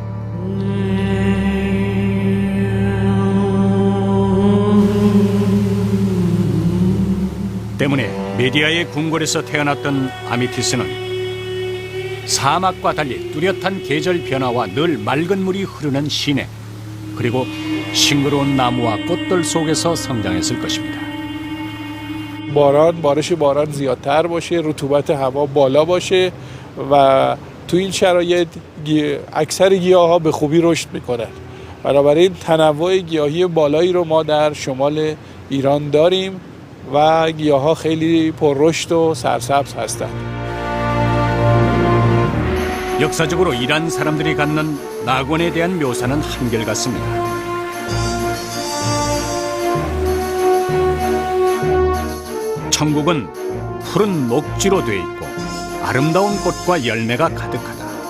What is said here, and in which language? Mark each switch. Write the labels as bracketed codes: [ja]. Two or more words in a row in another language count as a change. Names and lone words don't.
[ko] 때문에 메디아의 궁궐에서 태어났던 아미티스는 사막과 달리 뚜렷한 계절 변화와 늘 맑은 물이 흐르는 시내, 그리고 싱그러운 나무와 꽃들 속에서 성장했을 것입니다. [fa] بارش باران زیادتر باشه، رطوبت هوا بالا باشه و تو این شرایط اکثر گیاها به خوبی رشد میکنن. بنابراین تنوع گیاهی بالایی رو ما در شمال ایران داریم و گیاها خیلی پررشد و سرسبز هستند. [ko] 역사적으로 이란 사람들이 갖는 낙원에 대한 묘사는 한결같습니다. 천국은 푸른 녹지로 돼 있고 아름다운 꽃과 열매가 가득하다.